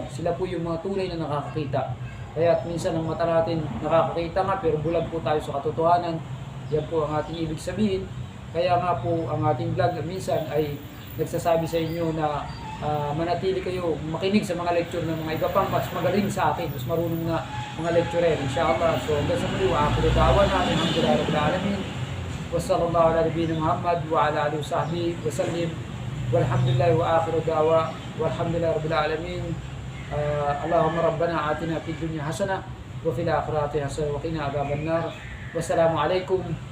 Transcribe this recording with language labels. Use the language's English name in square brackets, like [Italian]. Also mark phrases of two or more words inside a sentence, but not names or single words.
[Filipino] Sila po yung mga tunay na nakakakita. Kaya at minsan ang mata natin nakakakita nga pero bulag po tayo sa katotohanan. Yan po ang ating ibig sabihin. Kaya nga po ang ating vlog minsan ay nagsasabi sa inyo na manatili kayo makinig sa mga lecture ng mga iba pang mas magaling sa akin, mas marunong na mga lecturer, [Arabic] إن شاء الله. [Filipino] So hanggang sa muli, [Arabic] وآخر دعوانا الحمد لله رب العالمين. وصلى الله على نبينا محمد وعلى آله وصحبه وسلم. والحمد لله وآخر دعوى والحمد لله رب العالمين. اللهم ربنا آتنا في الدنيا حسنة وفي الآخرة حسنة وقنا عذاب النار.